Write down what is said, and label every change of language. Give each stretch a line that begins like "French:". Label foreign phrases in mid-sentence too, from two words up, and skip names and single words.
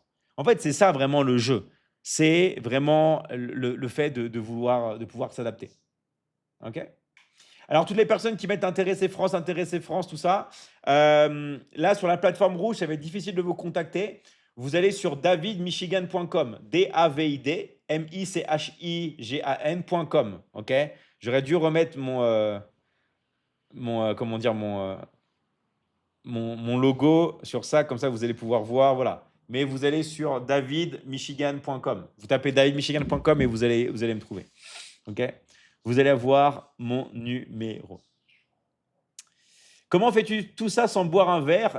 French: En fait, c'est ça vraiment le jeu. C'est vraiment le fait de pouvoir s'adapter. OK? Alors, toutes les personnes qui mettent intéressé France, tout ça, là, sur la plateforme rouge, ça va être difficile de vous contacter. Vous allez sur davidmichigan.com, D-A-V-I-D, M-I-C-H-I-G-A-N.com. OK? J'aurais dû remettre comment dire, mon logo sur ça, comme ça, vous allez pouvoir voir, voilà. Mais vous allez sur davidmichigan.com. Vous tapez davidmichigan.com et vous allez me trouver. OK? Vous allez avoir mon numéro. Comment fais-tu tout ça sans boire un verre?